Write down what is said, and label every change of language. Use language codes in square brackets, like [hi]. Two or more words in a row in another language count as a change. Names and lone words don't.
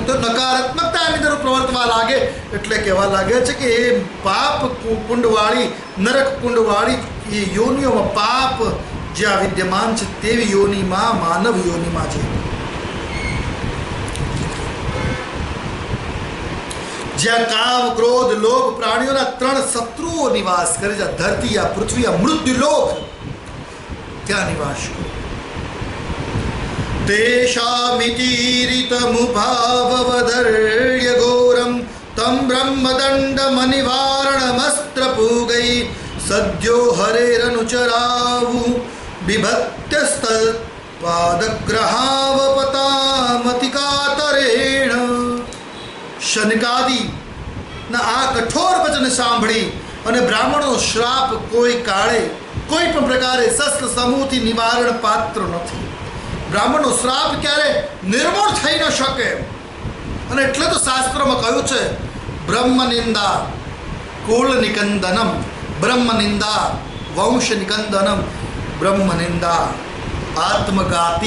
[gu] તો નકારાત્મકતા એની અંદર પ્રવર્તવા લાગે એટલે કહેવા લાગે છે કે એ પાપ કુંડવાળી, નરક કુંડવાળી એ યોનિઓમાં પાપ જ્યાં વિદ્યમાન છે તેવી યોનિમાં, માનવ યોનિમાં છે, જ્યાં કામ, ક્રોધ, લોભ પ્રાણીઓના 3 શત્રુઓ નિવાસ કરે છે. ધરતી, આ પૃથ્વી, આ મૃત્યુલોક, ત્યાં નિવાસ કરે. [sa] તેષામિતિરિતમુભાવવધર્ય ઘોરમ તમ બ્રહ્મ ब्रह्मदण्डमनिवारणमस्त्रपूगै सद्यो हरेरनुचरावु बिभक्त्यस्तत्पादग्रहावपतामति कातरेण। [gu] शनकादि ના આ કઠોર વચન સાંભળી અને બ્રાહ્મણો શ્રાપ કોઈ કાળે કોઈ પણ પ્રકારે શસ્ત્ર સમૂહથી નિવારણ પાત્ર નથી. બ્રાહ્મણનો શ્રાપ ક્યારે નિર્મૂળ થઈ ન શકે. અને એટલે તો શાસ્ત્રમાં કહ્યું છે [sa] બ્રહ્મ નિંદા કુલ નિકંદનમ, બ્રહ્મ નિંદા વંશ નિકંદનમ, બ્રહ્મ નિંદા આત્મઘાતી.